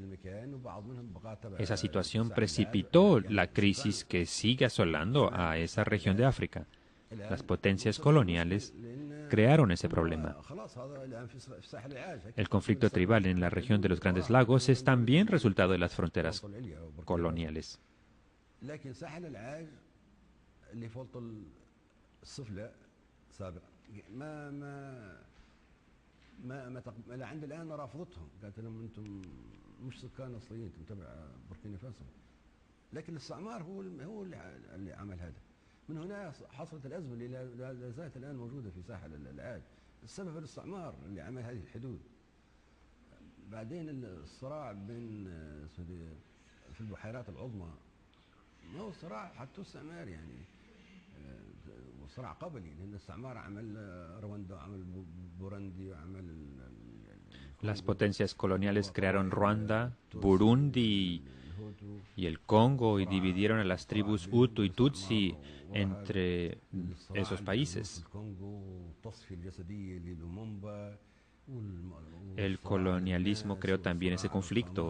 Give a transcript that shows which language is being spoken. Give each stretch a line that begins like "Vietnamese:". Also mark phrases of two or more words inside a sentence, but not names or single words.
Spanish: Esa situación precipitó la crisis que sigue asolando a esa región de África. Las potencias coloniales crearon ese problema. El conflicto tribal en la región de los Grandes Lagos es también resultado de las fronteras coloniales.
Arabic: لعند الآن رافضتهم، قالت لهم أنتم مش سكان أصليين، أنتم تبع بوركينا فاسو. لكن الاستعمار هو اللي عمل هذا. من هنا حصلت الأزمة اللي لا زالت الآن موجودة في ساحل العاج. السبب الاستعمار اللي عمل هذه الحدود. بعدين الصراع بين في البحيرات العظمى ما هو صراع حتى استعمار يعني، وصراع قبلي، لأن الاستعمار عمل رواندا وعمل بوروندي وعمل.
Spanish: Las potencias coloniales crearon Ruanda, Burundi y el Congo y dividieron a las tribus Hutu y Tutsi entre esos países. El colonialismo creó también ese conflicto.